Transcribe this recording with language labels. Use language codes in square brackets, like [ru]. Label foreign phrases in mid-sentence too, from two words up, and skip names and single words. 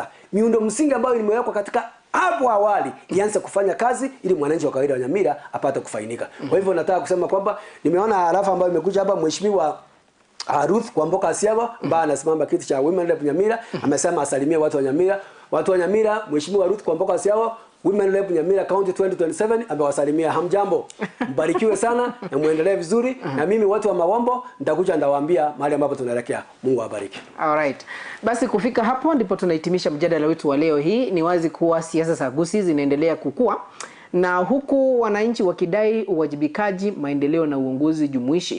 [sw] Miundo msingi ambayo imewekwa katika hapo awali ianze kufanya kazi ili mwananchi wa kawaida wa Nyamira apate kufainika. Kwa hivyo nataka kusema kwamba nimeona arafa ambayo imekuja hapa, mheshimiwa Ruth Kwamboka Siaba ambaye anasimama kiti cha [en] Women Rep [sw] Nyamira, amesema asalimie watu wa Nyamira. Watu wa Nyamira, mheshimiwa Ruth Kwamboka Siaba, [en] Women Rep [sw] Nyamira County 2027, amewasalimia. Hamjambo, mbarikiwe sana na muendelee vizuri. Na mimi watu wa Mawombo nitakuja ndawaambia mahali ambapo tunaelekea. Mungu awabariki. Alright. Basi kufika hapo ndipo tunahitimisha mjadala wetu wa leo hii. Ni wazi kuwa siasa za Gusii zinaendelea kukua, na huku wananchi wakidai uwajibikaji, maendeleo na uongozi jumuishi.